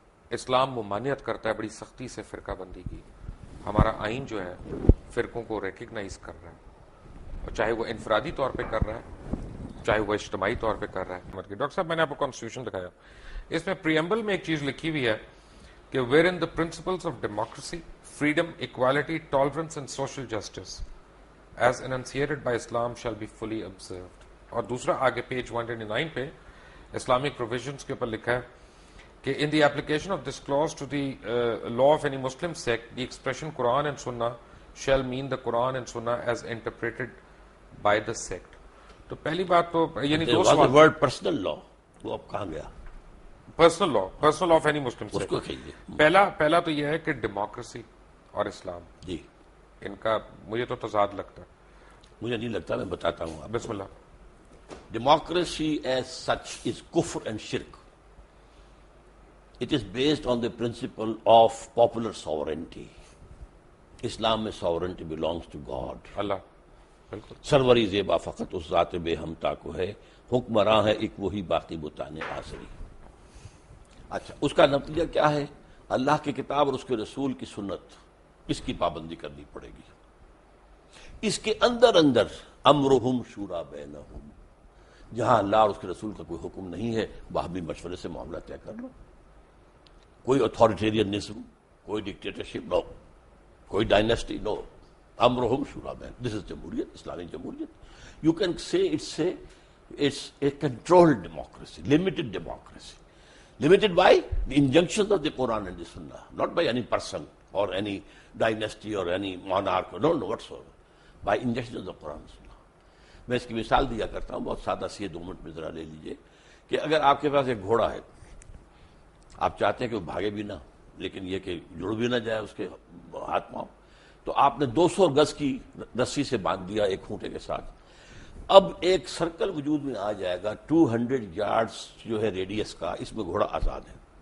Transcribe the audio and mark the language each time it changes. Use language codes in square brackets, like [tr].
[ur] اسلام ممانعت کرتا ہے بڑی سختی سے فرقہ بندی کی، ہمارا آئین جو ہے فرقوں کو ریکگنائز کر رہا ہے، اور چاہے وہ انفرادی طور پہ کر رہا ہے چاہے وہ اجتماعی طور پہ کر رہا ہے۔ ڈاکٹر صاحب میں نے آپ کو کانسٹیٹیوشن دکھایا، اس میں پریمبل میں ایک چیز لکھی ہوئی ہے کہ [en] Wherein the principles of democracy, freedom, equality, tolerance and social justice as enunciated by Islam shall be fully observed. [ur] اور دوسرا آگے پیج 129 پہ اسلامک پروویژنس کے اوپر لکھا ہے کہ [en] in the application of this clause to the law of any Muslim sect, the expression Quran and Sunnah shall mean the Quran and Sunnah as interpreted by the sect. [ur] تو پہلی بات تو یعنی دو سوال، ورڈ پرسنل لا وہ اب کہاں گیا؟ Personal law of any Muslim اس کو کہیے۔ پہلا تو یہ ہے کہ ڈیموکریسی اور اسلام جی ان کا مجھے تو تضاد لگتا ہے۔ مجھے نہیں لگتا، میں بتاتا ہوں آپ۔ بسم اللہ۔ [en] Democracy as such is kufr and shirk. It is based on the principle of popular sovereignty. [ur] اسلام میں [en] sovereignty belongs to God. [ur] اللہ بالکل سروری زیبا فقط اس ذات بے ہمتا کو ہے، حکمراں ہے ایک وہی باقی بتانے آسری۔ اچھا، اس کا نتیجہ کیا ہے؟ اللہ کی کتاب اور اس کے رسول کی سنت، اس کی پابندی کرنی پڑے گی۔ اس کے اندر امرہم شورا بینہم، جہاں اللہ اور اس کے رسول کا کوئی حکم نہیں ہے وہاں بھی مشورے سے معاملہ طے کر لو۔ کوئی اتھارٹیرینزم، کوئی ڈکٹیٹرشپ نو، کوئی ڈائنیسٹی نو، امرہم شورا بین، دس از جمہوریت، اسلامی جمہوریت۔ [en] You can say it's a controlled democracy, limited democracy. Limited by the injunctions of the Quran and the Sunnah, not by any person or any dynasty or any monarch, no whatsoever, by injunctions of the Quran and Sunnah. [ur] میں اس کی مثال دیا کرتا ہوں، بہت سادہ سی ہے، 2 minute میں ذرا لے لیجئے کہ اگر آپ کے پاس ایک گھوڑا ہے، آپ چاہتے ہیں کہ وہ بھاگے بھی نہ لیکن یہ کہ جڑ بھی نہ جائے اس کے ہاتھ پاؤں، تو آپ نے 200 گز کی رسی سے باندھ دیا ایک کھونٹے کے ساتھ۔ اب ایک سرکل وجود میں آ جائے گا 200 یارڈز جو ہے ریڈیس کا، اس میں گھوڑا آزاد ہے،